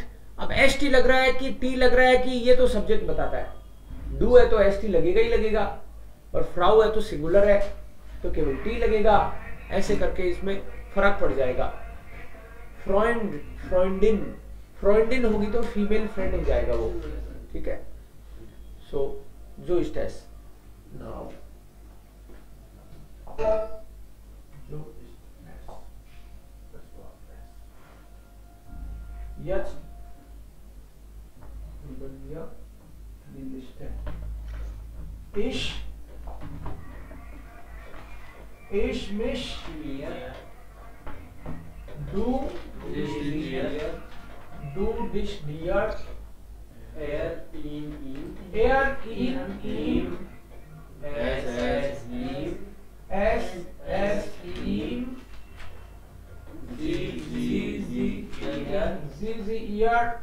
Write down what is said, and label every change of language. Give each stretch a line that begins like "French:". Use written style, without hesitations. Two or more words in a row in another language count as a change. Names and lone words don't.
Hindi: अब एस टी लग रहा है कि टी लग रहा है कि ये तो सब्जेक्ट बताता है, डू है तो एस टी लगेगा ही लगेगा, और फ्राउ है तो सिंगुलर है तो केवल टी लगेगा, ऐसे करके इसमें फर्क पड़ जाएगा।
German: Freund, Freundin, Freundin
Hindi: होगी तो
English: female friend
Hindi: हो जाएगा वो, ठीक है। सो जो स्टेस नाउ जो
German: jetzt üben wir die Liste. Ich mich, du dich dir, er ihn ihm, es ihm, sie ihr,